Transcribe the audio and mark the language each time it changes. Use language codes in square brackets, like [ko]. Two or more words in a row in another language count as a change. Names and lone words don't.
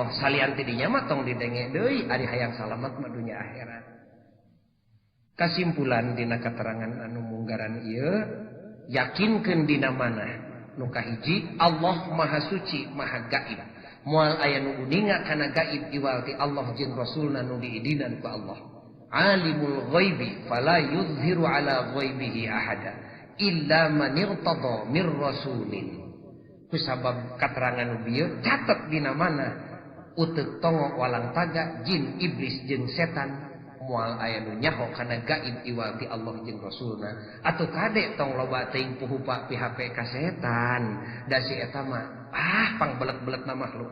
[su] Salian ti dinya mah tong didenge deui ari hayang salamet mah dunya akhirat. Kasimpulan dina keterangan anu munggaran ieu yakinkeun dina manah nu kahiji Allah Maha Suci Maha Gaib. Moal aya nu uninga kana gaib iwalti Allah jeung Rasulna nu diidinan ku Allah. [ar] عالم الغيب فلا يظهر على غيبه أحدا إلا من ارتضى من رسول. [su] Kusabab katerangan nu bieu catet dina mana uteuk tongo walang taga jin iblis jeung setan moal aya nu nyaho kana gaib iwalti Allah jeung Rasulna. Atuh kade tong loba teuing puhupa PHP ka setan. Da si eta mah pangbelet-belet na makhluk.